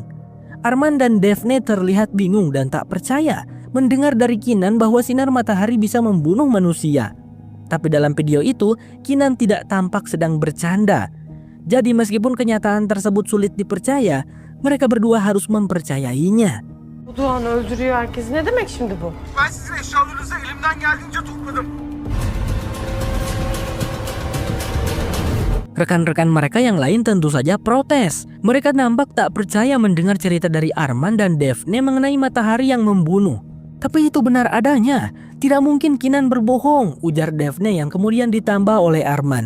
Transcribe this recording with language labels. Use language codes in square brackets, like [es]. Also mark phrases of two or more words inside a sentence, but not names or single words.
[id] Arman dan Daphne terlihat bingung dan tak percaya mendengar dari Kinan bahwa sinar matahari bisa membunuh manusia. Tapi dalam video itu, Kinan tidak tampak sedang bercanda. Jadi meskipun kenyataan tersebut sulit dipercaya, mereka berdua harus mempercayainya. [tr] Bu Doğan öldürüyor herkesi. Ne demek şimdi bu? Ben sizin eşyalarınızı elimden geldiğince topladım. [id] Rekan-rekan mereka yang lain tentu saja protes. Mereka nampak tak percaya mendengar cerita dari Arman dan Daphne mengenai matahari yang membunuh. Tapi itu benar adanya. Tidak mungkin Kinan berbohong, ujar Daphne yang kemudian ditambah oleh Arman.